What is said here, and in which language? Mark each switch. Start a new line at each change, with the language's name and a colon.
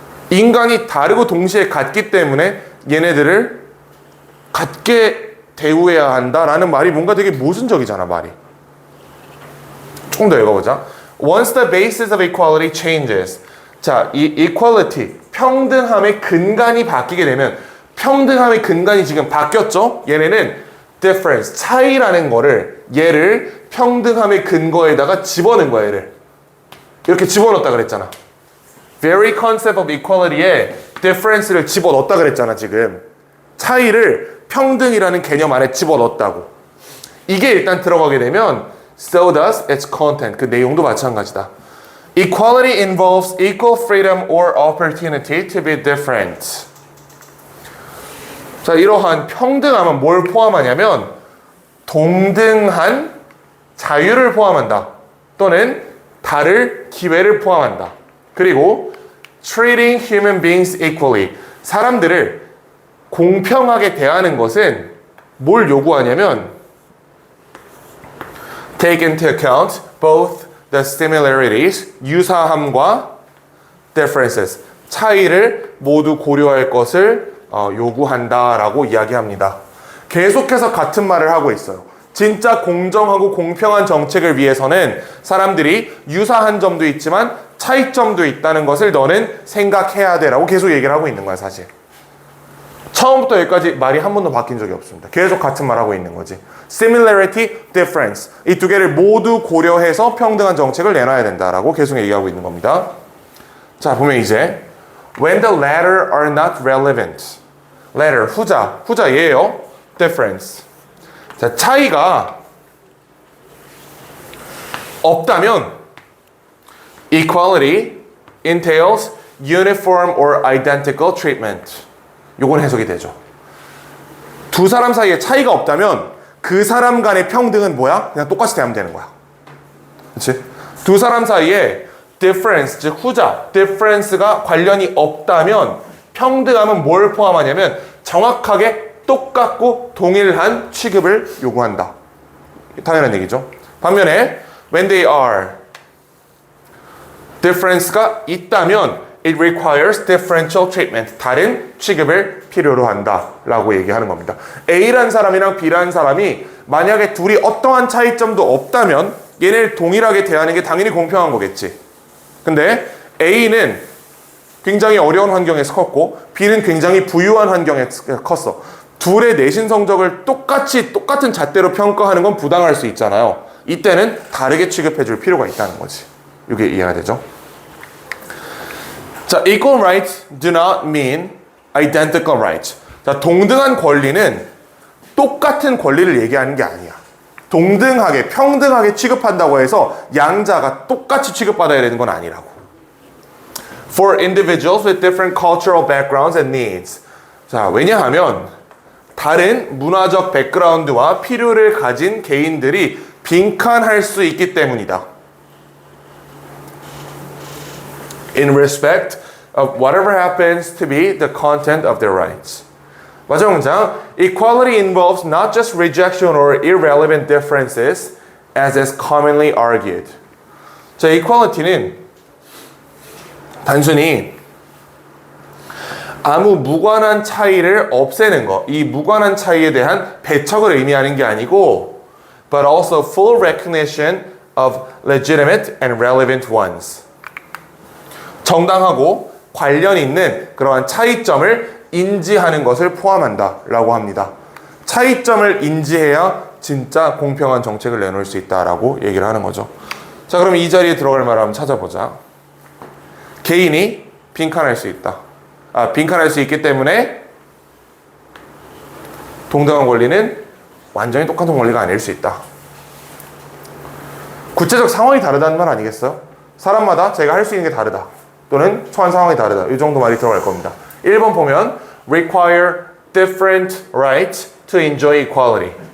Korean: 인간이 다르고 동시에 같기 때문에 얘네들을 같게 대우해야 한다라는 말이 뭔가 되게 모순적이잖아, 말이. 조금 더 읽어보자.
English: Once the basis of equality changes.
Korean: 자, 이 equality, 평등함의 근간이 바뀌게 되면 평등함의 근간이 지금 바뀌었죠? 얘네는 difference, 차이라는 거를 얘를 평등함의 근거에다가 집어넣은 거야, 얘를. 이렇게 집어넣었다 그랬잖아.
English: very concept of equality
Korean: 에 difference를 집어넣었다 그랬잖아, 지금. 차이를 평등이라는 개념 안에 집어넣었다고. 이게 일단 들어가게 되면
English: so does its content.
Korean: 그 내용도 마찬가지다.
English: Equality involves equal freedom or opportunity to be different.
Korean: 자, 이러한 평등함은 뭘 포함하냐면 동등한 자유를 포함한다. 또는 다를 기회를 포함한다. 그리고
English: treating human beings equally.
Korean: 사람들을 공평하게 대하는 것은 뭘 요구하냐면
English: take into account both the similarities,
Korean: 유사함과
English: differences,
Korean: 차이를 모두 고려할 것을 요구한다라고 이야기합니다. 계속해서 같은 말을 하고 있어요. 진짜 공정하고 공평한 정책을 위해서는 사람들이 유사한 점도 있지만 차이점도 있다는 것을 너는 생각해야 돼라고 계속 얘기를 하고 있는 거야, 사실. 처음부터 여기까지 말이 한 번도 바뀐 적이 없습니다. 계속 같은 말 하고 있는 거지.
English: Similarity, difference.
Korean: 이 두 개를 모두 고려해서 평등한 정책을 내놔야 된다라고 계속 얘기하고 있는 겁니다. 자, 보면 이제
English: when the latter are not relevant.
Korean: latter, 후자 얘예요.
English: difference.
Korean: 자, 차이가 없다면
English: equality entails uniform or identical treatment.
Korean: 요건 해석이 되죠. 두 사람 사이에 차이가 없다면 그 사람 간의 평등은 뭐야? 그냥 똑같이 대하면 되는 거야. 그렇지? 두 사람 사이에 difference, 즉 후자, difference가 관련이 없다면 평등함은 뭘 포함하냐면 정확하게 똑같고 동일한 취급을 요구한다. 당연한 얘기죠. 반면에
English: when they are difference가
Korean: 있다면
English: it requires differential treatment.
Korean: 다른 취급을 필요로 한다 라고 얘기하는 겁니다. A라는 사람이랑 B라는 사람이 만약에 둘이 어떠한 차이점도 없다면 얘네를 동일하게 대하는 게 당연히 공평한 거겠지. 근데 A는 굉장히 어려운 환경에서 컸고 B는 굉장히 부유한 환경에서 컸어. 둘의 내신 성적을 똑같은 잣대로 평가하는 건 부당할 수 있잖아요. 이때는 다르게 취급해 줄 필요가 있다는 거지. 이게 이해가 되죠?
English: 자, equal rights do not mean identical rights.
Korean: 자, 동등한 권리는 똑같은 권리를 얘기하는 게 아니야. 동등하게, 평등하게 취급한다고 해서 양자가 똑같이 취급받아야 되는 건 아니라고.
English: For individuals with different cultural backgrounds and needs.
Korean: 자, 왜냐하면 다른 문화적 백그라운드와 필요를 가진 개인들이 빈칸할 수 있기 때문이다.
English: In respect of whatever happens to be the content of their rights.
Korean: 마지막 문장.
English: Equality involves not just rejection or irrelevant differences as is commonly argued.
Korean: 자, equality는 단순히 아무 무관한 차이를 없애는 것, 이 무관한 차이에 대한 배척을 의미하는 게 아니고
English: but also full recognition of legitimate and relevant ones.
Korean: 정당하고 관련 있는 그러한 차이점을 인지하는 것을 포함한다 라고 합니다. 차이점을 인지해야 진짜 공평한 정책을 내놓을 수 있다라고 얘기를 하는 거죠. 자, 그럼 이 자리에 들어갈 말 한번 찾아보자. 개인이 빈칸할 수 있다. 빈칸할 수 있기 때문에 동등한 권리는 완전히 똑같은 권리가 아닐 수 있다. 구체적 상황이 다르다는 말 아니겠어요? 사람마다 자기가 할 수 있는 게 다르다. 또는 처한 상황이 다르다. 이 정도 말이 들어갈 겁니다. 1번 보면
English: require different rights to enjoy equality.